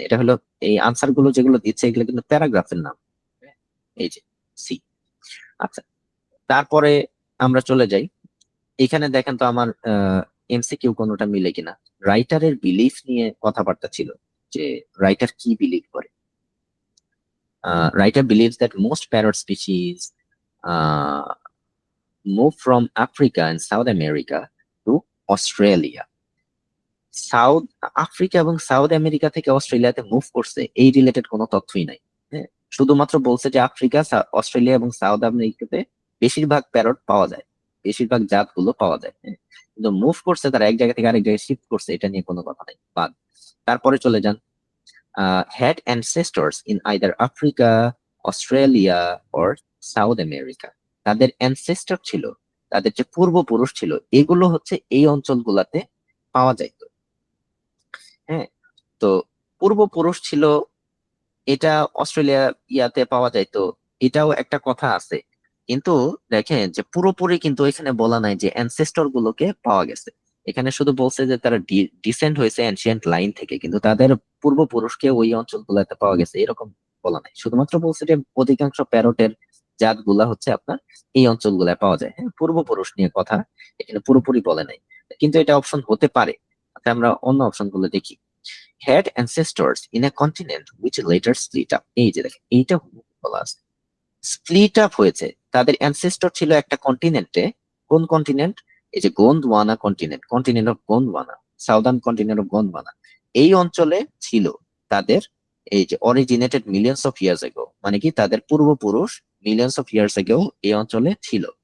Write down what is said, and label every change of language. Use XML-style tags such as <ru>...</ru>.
<bn>এটা হলো এই আনসার গুলো যেগুলো দিচ্ছে, এগুলো কিন্তু প্যারাগ্রাফের নাম, এই যে সি। আচ্ছা, তারপরে আমরা চলে যাই, এখানে দেখেন তো আমার এমসিকিউ কোনোটা মিলে কিনা। রাইটারের বিলিফ নিয়ে কথাবার্তা ছিল, যে রাইটার কি বিলিভ করে।</bn> <en>Writer believes that most parrot species move from Africa and South America to Australia.</en> <bn>South Africa এবং সাউথ আমেরিকা থেকে অস্ট্রেলিয়াতে মুভ করছে, এই রিলেটেড কোনো তথ্যই নাই। হ্যাঁ, শুধুমাত্র বলছে যে আফ্রিকা, অস্ট্রেলিয়া এবং সাউথ আমেরিকাতে বেশিরভাগ প্যারট পাওয়া যায়, বেশিরভাগ জাতগুলো পাওয়া যায়। হ্যাঁ, কিন্তু মুভ করছে তারা এক জায়গা থেকে আরেক জায়গায় শিফট করছে, এটা নিয়ে কোনো কথা নেই, বাদ। তারপরে চলে যান,</bn> <en>had ancestors in either Africa, Australia or South America.</en> <bn>তাদের অ্যানসেস্টর ছিল, তাদের যে পূর্বপুরুষ ছিল, এগুলো হচ্ছে এই অঞ্চলগুলাতে পাওয়া যাইত। হ্যাঁ, তো পূর্বপুরুষ ছিল, এটা অস্ট্রেলিয়া ইয়াতে পাওয়া যাইতো, এটাও একটা কথা আছে। কিন্তু দেখেন যে পুরোপুরি কিন্তু এখানে বলা নাই যে অ্যানসেস্টর গুলোকে পাওয়া গেছে। এখানে শুধু বলছে যে তারা ডিসেন্ড হয়েছে এনশিয়েন্ট লাইন থেকে, কিন্তু তাদের পূর্বপুরুষকে ওই অঞ্চলগুলোতে পাওয়া গেছে এরকম বলা নাই। শুধুমাত্র বলছে যে অধিকাংশ প্যারটের জাতগুলা হচ্ছে আপনার এই অঞ্চলগুলায় পাওয়া যায়। হ্যাঁ, পূর্বপুরুষ নিয়ে কথা এখানে পুরোপুরি বলে নাই, কিন্তু এটা অপশন হতে পারে। আচ্ছা, আমরা অন্য অপশন গুলো দেখি।</bn> <en>Had ancestors in a continent which later split up.</en> <bn>এই যে দেখেন, এইটা বলা আছে, স্প্লিট আপ হয়েছে, তাদের অ্যানসেস্টর ছিল একটা কন্টিনেন্টে। কোন কন্টিনেন্ট? এই যে গোন্ডওয়ানা continent, continent of গোন্ডওয়ানা, southern continent of গোন্ডওয়ানা, এই অঞ্চলে ছিল তাদের, এই যে</bn> <en>originated millions of years ago,</en> <bn>মানে কি তাদের পূর্বপুরুষ মিলিয়ন্স অফ ইয়ার্স এগো এই অঞ্চলে ছিল।</bn>